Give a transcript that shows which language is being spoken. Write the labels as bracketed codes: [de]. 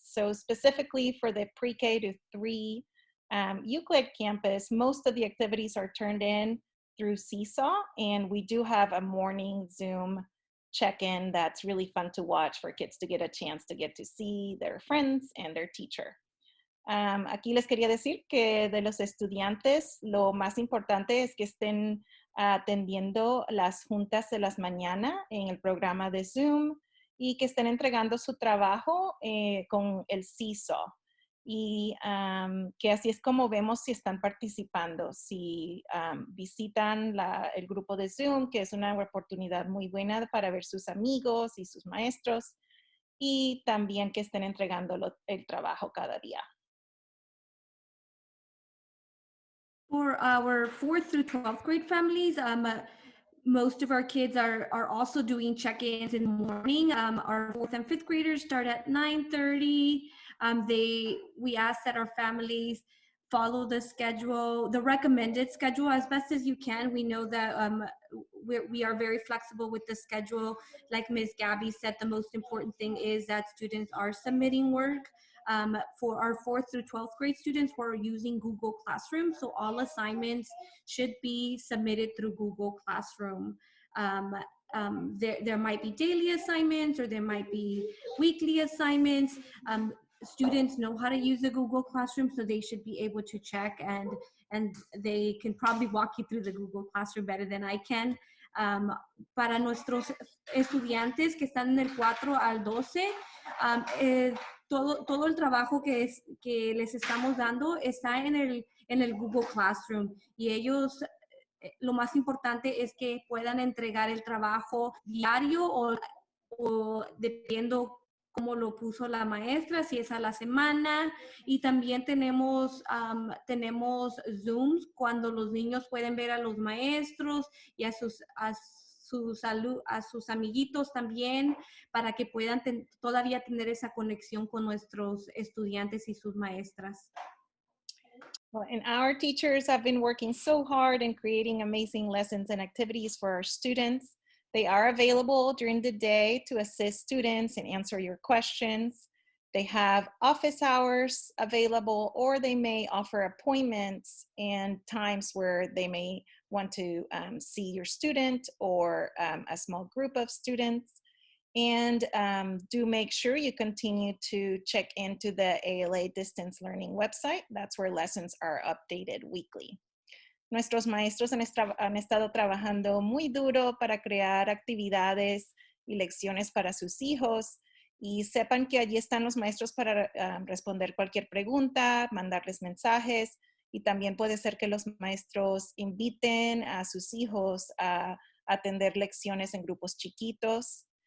[en] So specifically for the pre-K to 3 Euclid campus, most of the activities are turned in through Seesaw, and we do have a morning Zoom check-in that's really fun to watch for kids to get a chance to get to see their friends and their teacher. [es] Aquí les quería decir que de los estudiantes, lo más importante es que estén atendiendo las juntas de las mañanas en el programa de Zoom y que estén entregando su trabajo con el Seesaw. Y que así es como vemos si están participando, si visitan el grupo de Zoom, que es una oportunidad muy buena para ver sus amigos y sus maestros, y también que estén entregando el trabajo cada día. [en] For our 4th through 12th grade families, most of our kids are also doing check-ins in the morning. Our 4th and 5th graders start at 9:30. We ask that our families follow the schedule, the recommended schedule as best as you can. We know that we are very flexible with the schedule. Like Ms. Gabby said, the most important thing is that students are submitting work. For our 4th through 12th grade students, we're using Google Classroom, so all assignments should be submitted through Google Classroom. There might be daily assignments or there might be weekly assignments. Students know how to use the Google Classroom, so they should be able to check, and they can probably walk you through the Google Classroom better than I can. [es] Para nuestros estudiantes que están en el 4 al 12, todo el trabajo que les estamos dando está en el Google Classroom, y ellos, lo más importante es que puedan entregar el trabajo diario o dependiendo cómo lo puso la maestra, si es a la semana. Y también tenemos Zooms cuando los niños pueden ver a los maestros y a sus amiguitos también, para que puedan todavía tener esa conexión con nuestros estudiantes y sus maestras. [en] Well, and our teachers have been working so hard in creating amazing lessons and activities for our students. They are available during the day to assist students and answer your questions. They have office hours available, or they may offer appointments and times where they may want to see your student or a small group of students. And do make sure you continue to check into the ALA Distance Learning website. That's where lessons are updated weekly. [es] Nuestros maestros han estado trabajando muy duro para crear actividades y lecciones para sus hijos, y sepan que allí están los maestros para responder cualquier pregunta, mandarles mensajes, y también puede ser que los maestros inviten a sus hijos a atender lecciones en grupos chiquitos.